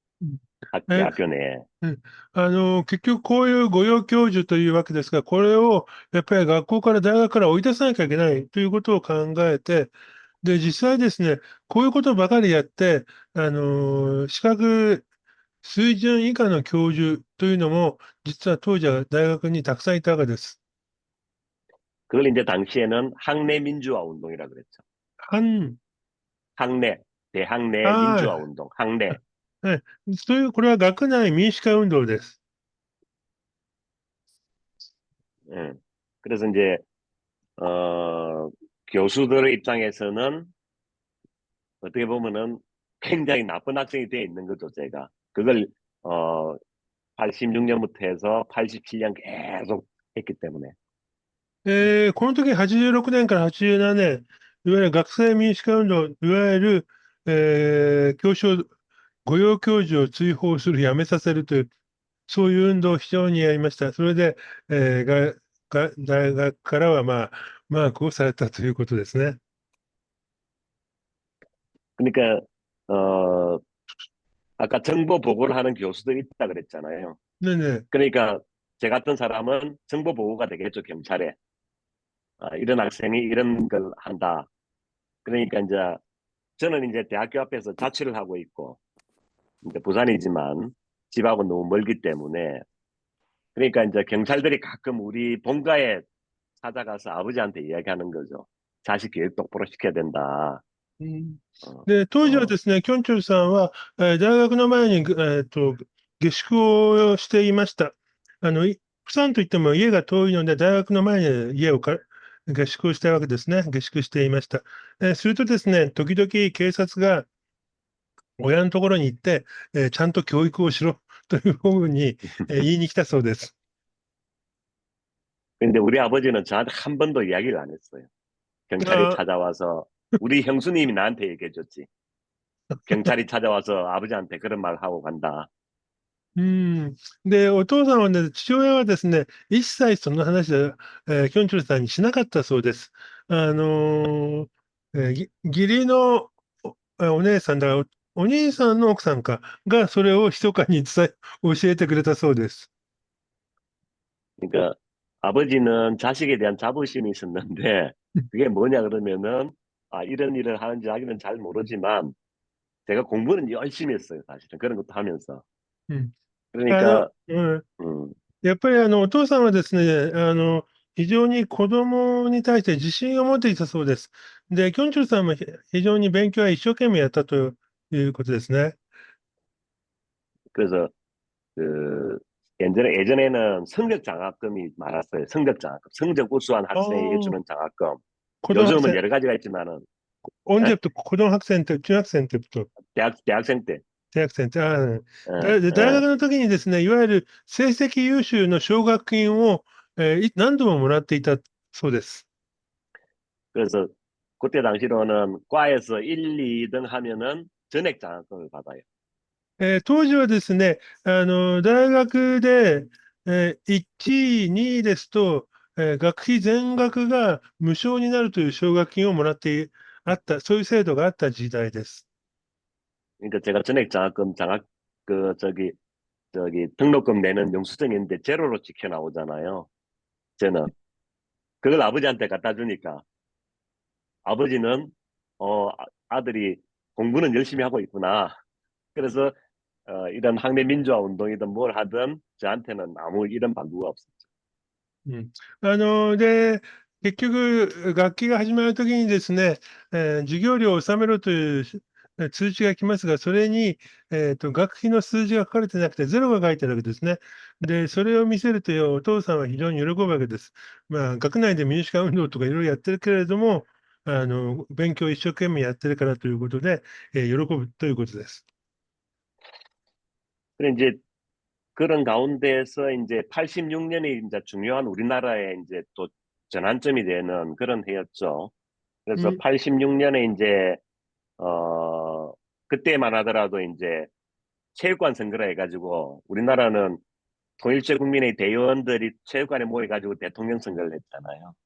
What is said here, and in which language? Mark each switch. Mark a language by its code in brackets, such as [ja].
[ko] うん。え、 대학교 내에. うん。 [ja] 結局こういう御用教授というわけですが、これをやっぱり学校から大学から追い出さなきゃいけないということを考えて、で、実際ですね、こういうことばかりやって、資格水準以下の教授というのも、実は当時は大学にたくさんいたわけです。 [ko] 그걸 이제 당시에는 학내 민주화 운동이라 그랬죠. [ja] 反、 [ko] 학내, 대학 내 민주화 あ 운동, 학내. [ja] あ、そういう、これは学内民主化運動です。 [ko] 예. 그래서 이제 어, 교수들의 입장에서는 어떻게 보면은 굉장히 나쁜 학생이 돼 있는 거죠, 제가. 그걸 어, 86년부터 해서 87년 계속 했기 때문에. [ja] この時86年から87年、いわゆる学生民主化運動、いわゆる、教書御用教授を追放する、やめさせるという、そういう運動を非常にやりました。それで、大学からは、マークをされたということですね。 [ko] 그러니까 어 아까 정보 보고를 하는 교수들이 있다 그랬잖아요. 네네. 그러니까 제 같은 사람은 정보 보고가 되겠죠, 경찰에. 이런 학생이 이런 걸 한다. 그러니까 이제 저는 이제 대학교 앞에서 자취를 하고 있고 이제 부산이지만 집하고 너무 멀기 때문에 그러니까 이제 경찰들이 가끔 우리 본가에 찾아가서 아버지한테 이야기하는 거죠. 자식 교육 똑바로 시켜야 된다. うん。 어, [ja] で、当時は 어, ですね、キョンチョルさんは、大学の前に、下宿をしていました。釜山といっても家が遠いので、大学の前に下宿をしたわけですね。下宿していました。するとですね、時々警察が親のところに行って、ちゃんと教育をしろというふうに、言いに来たそうです。 [ko] 근데 우리 아버지는 저한테 한 번도 이야기를 안 했어요. 경찰이 あ 찾아와서 우리 형수님이 나한테 얘기해줬지. 경찰이 찾아와서 아버지한테 그런 말 하고 간다. うん。 [ja] で、お父さんはね、父親はですね、一切その話は、キョンチョルさんにしなかったそうです。あの義理のお姉さんだ、お兄さんの奥さんか、がそれを密かに教えてくれたそうです。 [ko] 그러니까 아버지는 자식에 대한 자부심이 있었는데 그게 뭐냐 그러면은 이런 일을 하는지 자기는 잘 모르지만 제가 공부는 열심히 했어요, 사실은. 그런 것도 하면서. うん。 그러니까 うん。 음, [ja] やっぱりお父さんはですね、非常に子供に対して自信を持っていたそうです。で、キョンチョルさんも非常に勉強は一生懸命やったということですね。 [ko] 그래서 그 예전에는 성적 장학금이 많았어요. 성적 장학금. 성적 우수한 あ 학생에게 あ、 주는 장학금. 子供白 요즘은 線、 여러 가지가 있지만은 언제 예? 부터 고등학생 때, 중학생 때부터 대학생 때. 대학생 때, 예, [ja] 大 [ko] 예. [ja] 学の時にですね、いわゆる成績優秀の奨学金を、何度ももらっていたそうです。 [ko] 그래서 그때 당시로는 과에서 1, 2등 하면은 전액 장학금을 받아요. [ja] 当時はですね、大学で、1位、2位ですと、学費全額が無償になるという奨学金をもらってあった、そういう制度があった時代です。 [ko] 그러니까 제가 전액 장학금 그 저기 등록금 내는 영수증이 있는데 제로로 찍혀 나오잖아요. 저는 그걸 아버지한테 갖다 주니까 아버지는 아들이 공부는 열심히 하고 있구나. 그래서 이런 학내 민주화 운동이든 뭘 하든 저한테는 아무 이런 방구가 없었죠. うん。 [ja] で、結局、学期が始まるときにですね、授業料を納めろという通知が来ますが、それに、学費の数字が書かれてなくて、ゼロが書いてあるわけですね。で、それを見せると、お父さんは非常に喜ぶわけです。学内で民主化運動とかいろいろやってるけれども、勉強を一生懸命やってるからということで、喜ぶということです。 [ko] 그래 이제 그런 가운데서 이제 86년이 이제 중요한 우리나라의 이제 또 전환점이 되는 그런 해였죠. う 그래서 ん。 86년에 이제 어 그때만 하더라도 이제 체육관 선거를 해가지고 우리나라는 통일제 국민의 대의원들이 체육관에 모여가지고 대통령 선거를 했잖아요.